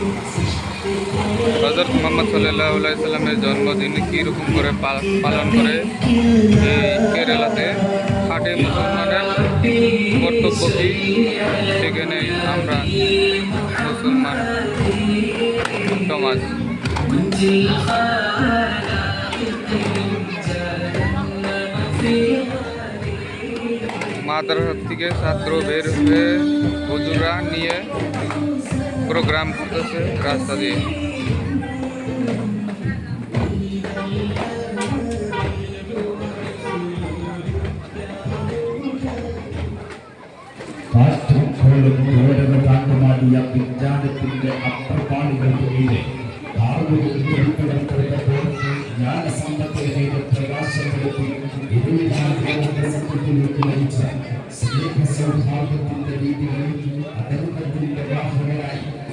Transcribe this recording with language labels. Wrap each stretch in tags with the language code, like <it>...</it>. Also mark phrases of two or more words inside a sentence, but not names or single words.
<bn>হযরত মুহাম্মদ</bn> <ar>صلى الله عليه وسلم</ar> <bn>জন্মদিন কীরকম করে পালন করে এই কেরালাতে খাঁটি মুসলমানের কর্তব্য কি শিখে নেই আমরা মুসলমান সমাজ। মাদ্রাসা থেকে ছাত্র বের হয়ে হুজুরা নিয়ে প্রোগ্রাম করতেছে রাস্তা দিয়ে।</bn> <ml>വിജ്ഞാനത്തിന്റെ അപ്രപാളികൾക്ക് മീതെ ജ്ഞാനസമ്പത്തിനെ പ്രകാശപ്പെടുത്തി സത്യത്തിലേക്ക് നയിച്ച സ്നേഹ സൗഹാർദ്ദത്തിന്റെ രീതികളിൽ അധർമ്മത്തിന്റെ വാഹകരായി</ml>